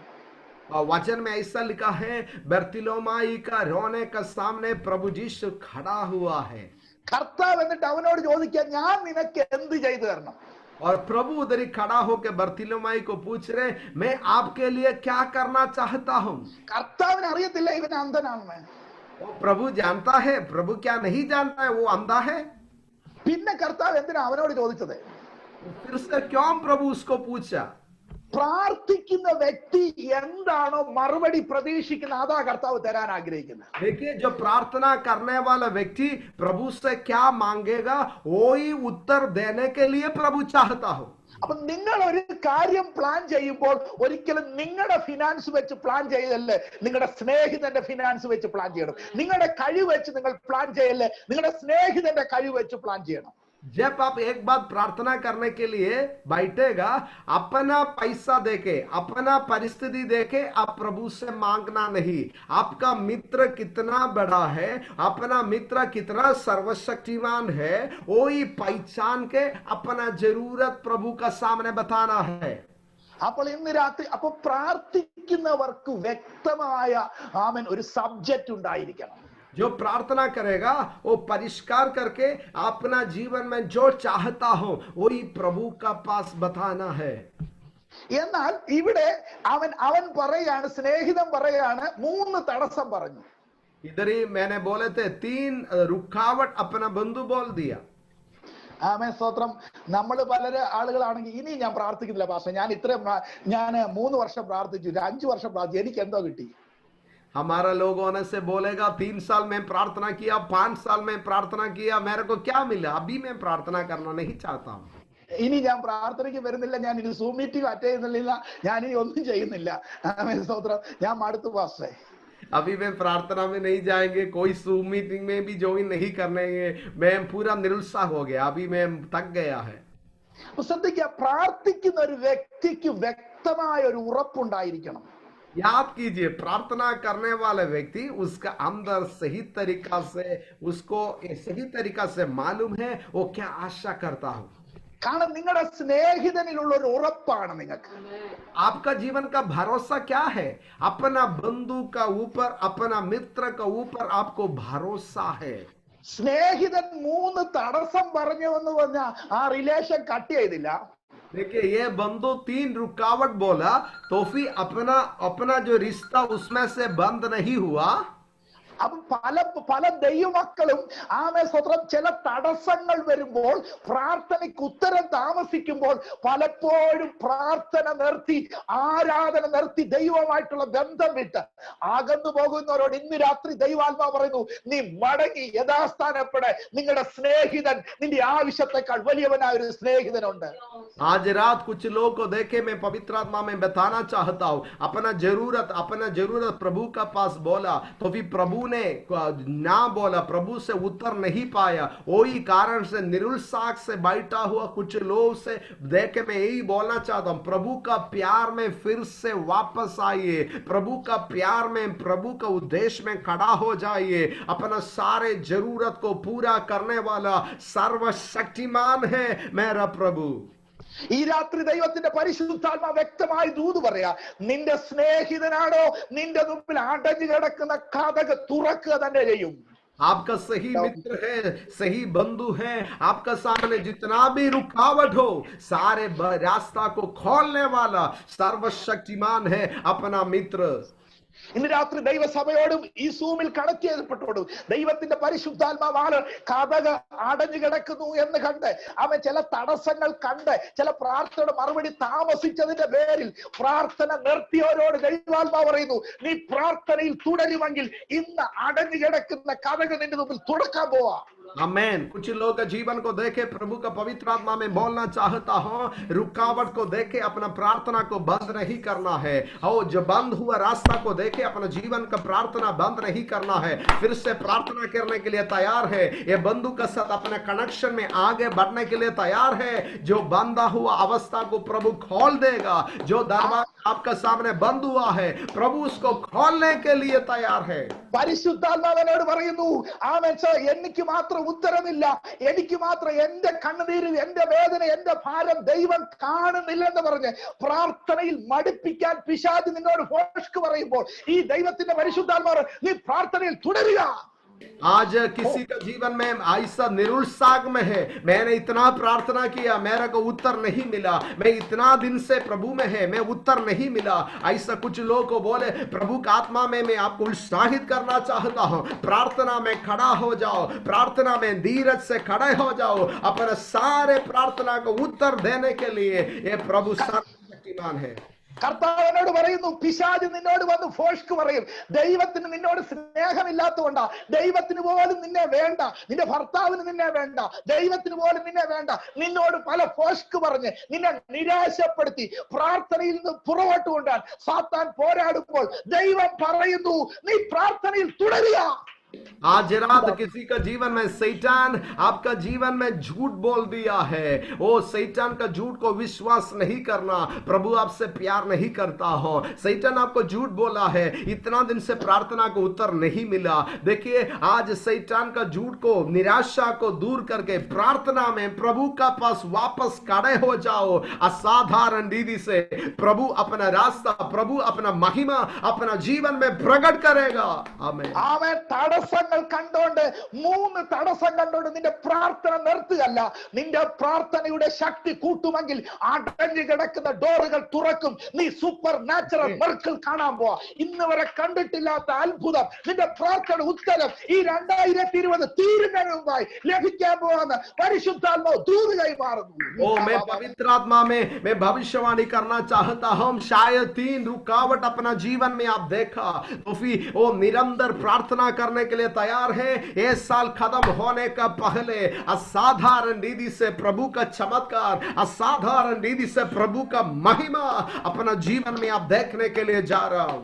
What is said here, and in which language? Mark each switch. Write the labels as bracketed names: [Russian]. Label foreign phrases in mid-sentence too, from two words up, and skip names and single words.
[Hindi] वचन में ऐसा लिखा है बर्तिलोमाई का रोने का सामने प्रभु यीशु खड़ा हुआ है. [Malayalam] കർത്താവ് എന്നിട്ട് അവനോട് ചോദിക്കുക, ഞാൻ നിനക്ക് എന്ത് ചെയ്തു തരണം? [Hindi] और प्रभु उधर ही खड़ा होकर बर्तिलोमाई को पूछ रहे, मैं आपके लिए क्या करना चाहता हूँ. [Malayalam] കർത്താവിന് അറിയത്തില്ല ഇവൻ അന്ധനാണെന്ന്. [Hindi] प्रभु जानता है, प्रभु क्या नहीं जानता है वो अंधा है. [Malayalam] പിന്നെ കർത്താവ് എന്തിനാ അവനോട് ചോദിച്ചത്? [Hindi] फिर से क्यों प्रभु उसको पूछा? [Malayalam] പ്രാർത്ഥിക്കുന്ന വ്യക്തി എന്താണോ മറുപടി പ്രതീക്ഷിക്കുന്ന അതാ കർത്താവ് തരാൻ ആഗ്രഹിക്കുന്നത്. [Hindi] देखिए जो प्रार्थना करने वाला व्यक्ति प्रभु से क्या मांगेगा वही उत्तर देने के लिए प्रभु चाहता हो. [Malayalam] അപ്പൊ നിങ്ങൾ ഒരു കാര്യം പ്ലാൻ ചെയ്യുമ്പോൾ ഒരിക്കലും നിങ്ങളുടെ ഫിനാൻസ് വെച്ച് പ്ലാൻ ചെയ്യല്ലേ, നിങ്ങളുടെ സ്നേഹിതന്റെ ഫിനാൻസ് വെച്ച് പ്ലാൻ ചെയ്യണം. നിങ്ങളുടെ കഴിവ് വെച്ച് നിങ്ങൾ പ്ലാൻ ചെയ്യല്ലേ, നിങ്ങളുടെ സ്നേഹിതന്റെ കഴിവ് വെച്ച് പ്ലാൻ ചെയ്യണം. [Hindi] जब आप एक बात प्रार्थना करने के लिए बैठेगा, अपना पैसा देके, अपना परिस्थिति देके आप प्रभु से मांगना नहीं. आपका मित्र कितना बड़ा है, अपना मित्र कितना सर्वशक्तिमान है, वो ही पहचान के अपना जरूरत प्रभु का सामने बताना है. [Malayalam] അപ്പോൾ ഇന്ന് രാത്രി അപ്പൊ പ്രാർത്ഥിക്കുന്നവർക്ക് വ്യക്തമായ ഒരു സബ്ജക്റ്റ് ഉണ്ടായിരിക്കണം. [Hindi] जो प्रार्थना करेगा वो परिष्कार करके अपना जीवन में जो चाहता हो वही प्रभु का पास बताना है. [Malayalam] എന്നാൽ ഇവിടെ അവൻ പറയാണ്, സ്നേഹിതൻ പറയാണ്, 3 തടസ്സം പറഞ്ഞു. [Hindi] इधर ही मैंने बोले थे 3 रुकावट अपना बंधु बोल दिया. [Malayalam] സ്തോത്രം. നമ്മൾ ആളുകളാണെങ്കിൽ ഇനി ഞാൻ പ്രാർത്ഥിക്കുന്നില്ല പാസ്റ്റർ, ഞാൻ 3 വർഷം പ്രാർത്ഥിച്ചു, 5 വർഷം പ്രാർത്ഥിച്ചു, എനിക്ക് എന്തോ കിട്ടി. [Hindi] हमारा लोग होने से बोलेगा 3 साल में प्रार्थना किया, 5 साल में प्रार्थना किया, मेरे को क्या मिला, अभी मैं प्रार्थना करना नहीं चाहता हूँ. [Malayalam] ഇനി ഞാൻ പ്രാർത്ഥനയ്ക്ക് വരുന്നില്ല, ഞാൻ ഇനി സൂം [English] meeting attend [Malayalam] ചെയ്യുന്നില്ല, ഞാൻ ഇനി ഒന്നും ചെയ്യുന്നില്ല. സ്തോത്രം. ഞാൻ മടുത്തു പാസ്റ്ററെ. [Hindi] अभी मैं प्रार्थना में नहीं जाएंगे, कोई सूम मीटिंग में भी ज्वाइन नहीं करने, मैं पूरा निरुत्साह हो गया, अभी मैं थक गया है. [Malayalam] ശ്രദ്ധിക്കുക, പ്രാർത്ഥിക്കുന്ന ഒരു വ്യക്തിക്ക് വ്യക്തമായ ഒരു ഉറപ്പുണ്ടായിരിക്കണം. [Hindi] याद कीजिए, प्रार्थना करने वाला व्यक्ति उसका अंदर सही तरीका से उसको सही तरीका से मालूम है वो क्या आशा करता हो. [Malayalam] കാരണം നിങ്ങളുടെ സ്നേഹിതനിലുള്ള ഒരു ഉറപ്പാണ് നിങ്ങൾക്ക്. [Hindi] आपका जीवन का भरोसा क्या है? अपना बंधु का ऊपर, अपना मित्र का ऊपर आपको भरोसा है. [Malayalam] സ്നേഹിതൻ 3 തടസ്സം പറഞ്ഞു എന്ന് പറഞ്ഞാൽ ആ [English] relation cut [Malayalam] ചെയ്തില്ല. [Hindi] देखिए ये बंधु 3 रुकावट बोला तो फिर अपना जो रिश्ता उसमें से बंद नहीं हुआ. [Malayalam] അപ്പൊ പല ദൈവമക്കളും സ്വത്രം ചില തടസ്സങ്ങൾ വരുമ്പോൾ, പ്രാർത്ഥനയ്ക്ക് ഉത്തരം താമസിക്കുമ്പോൾ പലപ്പോഴും പ്രാർത്ഥന നിർത്തി, ആരാധന നിർത്തി, ദൈവമായിട്ടുള്ള ബന്ധം വിട്ട് അകന്നു പോകുന്നവരോട് ഇന്ന് രാത്രി ദൈവാത്മാവ് പറയുന്നു, നീ മടങ്ങി യഥാസ്ഥാനപ്പെടെ. നിങ്ങളുടെ സ്നേഹിതൻ, നിന്റെ ആവശ്യത്തെക്കാൾ വലിയവനായ ഒരു സ്നേഹിതനുണ്ട്. [Hindi] आज रात कुछ लोगों को देखे मैं पवित्र आत्मा में बताना चाहता हूँ, अपना जरूरत प्रभु का पास बोला तो भी प्रभु ने ना बोला, प्रभु से उत्तर नहीं पाया। वही कारण से निरुत्साह से बैठा हुआ कुछ लोग से देखे मैं यही बोलना चाहता हूँ, प्रभु का प्यार में फिर से वापस आइए, प्रभु का प्यार में, प्रभु का उद्देश्य में खड़ा हो जाइए। अपना सारे जरूरत को पूरा करने वाला सर्वशक्तिमान है मेरा प्रभु। [Malayalam] ഈ രാത്രി ദൈവത്തിന്റെ പരിശുദ്ധാത്മാവ് വ്യക്തമായി ദൂത് പറയാ, നിന്റെ സ്നേഹിതനാണോ നിന്റെ മുമ്പിൽ അടഞ്ഞു കിടക്കുന്ന കതക് തുറക്കുക തന്നെ ചെയ്യും. [Hindi] आपका सही मित्र है, सही बंधु है, आपका सामने जितना भी रुकावट हो सारे रास्ता को खोलने वाला सर्वशक्तिमान है अपना मित्र। [Malayalam] ഇന്ന് രാത്രി ദൈവസഭയോടും ഈ സൂമിൽ കണക്ട് ചെയ്യപ്പെട്ടോടും ദൈവത്തിന്റെ പരിശുദ്ധാത്മാവാണ് കതക് അടഞ്ഞു കിടക്കുന്നു എന്ന് കണ്ട്, അവൻ ചില തടസ്സങ്ങൾ കണ്ട്, ചില പ്രാർത്ഥനയുടെ മറുപടി താമസിച്ചതിന്റെ പേരിൽ പ്രാർത്ഥന നിർത്തിയവരോട് ദൈവാത്മാവ് പറയുന്നു, നീ പ്രാർത്ഥനയിൽ തുടരുമെങ്കിൽ ഇന്ന് അടഞ്ഞു കിടക്കുന്ന കതക് നിന്റെ മുമ്പിൽ തുറക്കാൻ പോവാ. [Hindi] आमेन। कुछ लोग का जीवन को देखे प्रभु का पवित्र आत्मा में बोलना चाहता हूं, रुकावट को देखे अपना प्रार्थना को बंद नहीं करना है, और जो बंद हुआ रास्ता को देखे अपना जीवन का प्रार्थना बंद नहीं करना है, फिर से प्रार्थना करने के लिए तैयार है। ये बंधु के साथ अपने कनेक्शन में आगे बढ़ने के लिए तैयार है। जो बंधा हुआ अवस्था को प्रभु खोल देगा, जो दरवाजा आपका सामने बंद हुआ है प्रभु उसको खोलने के लिए तैयार है। [Malayalam] പരിശുദ്ധാത്മാവനോട് പറയുന്നു, എനിക്ക് മാത്രം ഉത്തരമില്ല, എനിക്ക് മാത്രം എന്റെ കണ്ണുനീര്, എന്റെ വേദന, എന്റെ ഭാരം ദൈവം കാണുന്നില്ലെന്ന് പറഞ്ഞ് പ്രാർത്ഥനയിൽ മടുപ്പിക്കാൻ പിശാച് നിന്നോട് ഫോഷ്ക്ക് പറയുമ്പോൾ ഈ ദൈവത്തിന്റെ പരിശുദ്ധാത്മാവ് നീ പ്രാർത്ഥനയിൽ തുടരുക. [Hindi] आज किसी का जीवन में ऐसा निरुत्साह में है, मैंने इतना प्रार्थना किया मेरे को उत्तर नहीं मिला, मैं इतना दिन से प्रभु में है मैं उत्तर नहीं मिला, ऐसा कुछ लोग को बोले प्रभु का आत्मा में मैं आपको उत्साहित करना चाहता हूं, प्रार्थना में खड़ा हो जाओ, प्रार्थना में धीरज से खड़े हो जाओ, अपने सारे प्रार्थना को उत्तर देने के लिए ये प्रभु सर्वशक्तिमान है। [Malayalam] കർത്താവിനോട് പറയുന്നു, പിശാച് നിന്നോട് വന്ന് ഫോഷ്ക്ക് പറയും, ദൈവത്തിന് നിന്നോട് സ്നേഹമില്ലാത്തതുകൊണ്ടാ, ദൈവത്തിന് പോലും നിന്നെ വേണ്ട, നിന്റെ ഭർത്താവിന് നിന്നെ വേണ്ട, ദൈവത്തിന് പോലും നിന്നെ വേണ്ട, നിന്നോട് പല ഫോഷ്ക്ക് പറഞ്ഞ് നിന്നെ നിരാശപ്പെടുത്തി പ്രാർത്ഥനയിൽ നിന്ന് പുറകോട്ട് കൊണ്ടാൻ സാത്താൻ പോരാടുമ്പോൾ ദൈവം പറയുന്നു, നീ പ്രാർത്ഥനയിൽ തുടരുക. [Hindi] आज रात किसी का जीवन में शैतान आपका जीवन में झूठ बोल दिया है, वो शैतान का झूठ को विश्वास नहीं करना, प्रभु आपसे प्यार नहीं करता हो, शैतान आपको झूठ बोला है, इतना दिन से प्रार्थना को उत्तर नहीं मिला। देखिए आज शैतान का झूठ को, निराशा को दूर करके प्रार्थना में प्रभु का पास वापस खड़े हो जाओ। असाधारण रीति से प्रभु अपना रास्ता, प्रभु अपना महिमा अपना जीवन में प्रकट करेगा। आमीन। [Malayalam] ആമേൻ. തടസ്സങ്ങൾ കണ്ടോണ്ട്, 3 തടസ്സം കണ്ടോണ്ട് നിന്റെ പ്രാർത്ഥന നിർത്തുകയല്ല, നിന്റെ പ്രാർത്ഥനയുടെ ശക്തി കൂട്ടുമെങ്കിൽ അടഞ്ഞു കിടക്കുന്ന ഡോറുകൾ തുറക്കും. നീ [English] super natural miracle [Malayalam] കാണാൻ പോവാ. ഇന്ന് വരെ കണ്ടിട്ടില്ലാത്ത അത്ഭുതം, നിന്റെ പ്രാർത്ഥന ഉത്തരം ഈ 2020 തീരുന്നതിന് മുമ്പായി ലഭിക്കാൻ പോവാന്ന് പരിശുദ്ധാത്മാവ് ദൂത് കൈമാറുന്നു. [Hindi] ओ मैं पवित्र आत्मा में मैं भविष्यवाणी करना चाहता हूं, शायद 3 रुकावट अपना जीवन में आप देखा तो फिर वो निरंतर प्रार्थना करने के लिए तैयार है। ये साल खत्म होने का पहले असाधारण रीति से प्रभु का चमत्कार, असाधारण रीति से प्रभु का महिमा अपना जीवन में आप देखने के लिए जा रहा हूं।